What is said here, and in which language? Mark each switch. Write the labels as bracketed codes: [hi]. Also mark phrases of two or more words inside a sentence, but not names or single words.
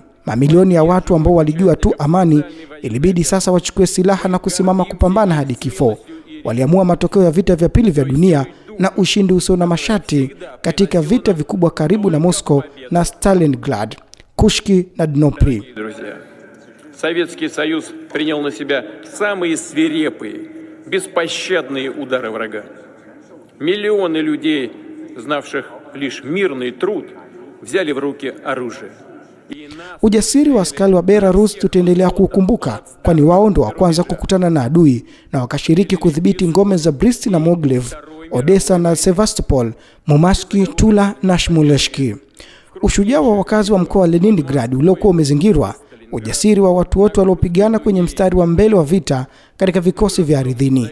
[sw] Mamilioni ya watu ambao walijua tu amani, ilibidi sasa wachukue silaha na kusimama kupambana hadi kifo. Waliamua matokeo ya vita vya pili vya dunia na ushindi usio na masharti katika vita vikubwa karibu na Moscow na Stalingrad, Kushki na Dnipro. [ru] Советский Союз принял на себя самые свирепые, беспощадные удары врага. Миллионы людей, знавших лишь мирный труд, взяли в руки оружие. [sw] Ujasiri wa askari wa Belarus tutaendelea kukumbuka, kwani wao ndio wa kwanza kukutana na adui na wakashiriki kudhibiti ngome za Brest na Mogilev, Odessa na Sevastopol, Murmansk, Tula na Smolensk. Ushujaa wa wakazi wa mkoa wa Leningrad uliokuwa umezingirwa, ujasiri wa watu wote waliopigana kwenye mstari wa mbele wa vita katika vikosi vya ardhini.